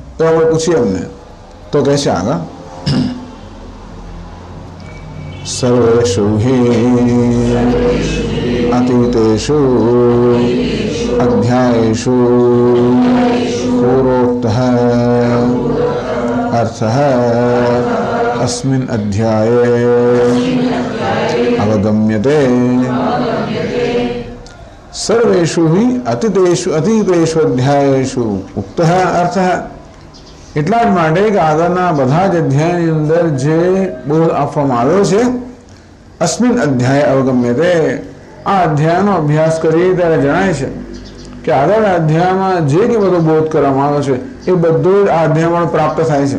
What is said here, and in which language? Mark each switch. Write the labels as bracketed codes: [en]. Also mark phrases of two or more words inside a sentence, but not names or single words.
[gu] તો આપણે પૂછીએ અમને. તો કહે છે આગળ, [sa] સર્વેષુ હિ અતીતેષુ અધ્યાયેષુ પૂર્વોક્તઃ અર્થઃ अस्मिन् अध्याये अवगम्यते. सर्वेषु हि अतीतेषु अध्यायेषु उक्तः अर्थः. [gu] એટલા જ માટે કે આગળના બધા જ અધ્યાયની અંદર જે બોધ આપવામાં આવ્યો છે, [sa] અસ્મિન અધ્યાય અવગમ્યતે, [gu] આ અધ્યાયનો અભ્યાસ કરીએ ત્યારે જણાય છે કે આગળના અધ્યાયમાં જે કે બધો બોધ કરવામાં આવ્યો છે એ બધો જ આ અધ્યાયમાં પ્રાપ્ત થાય છે.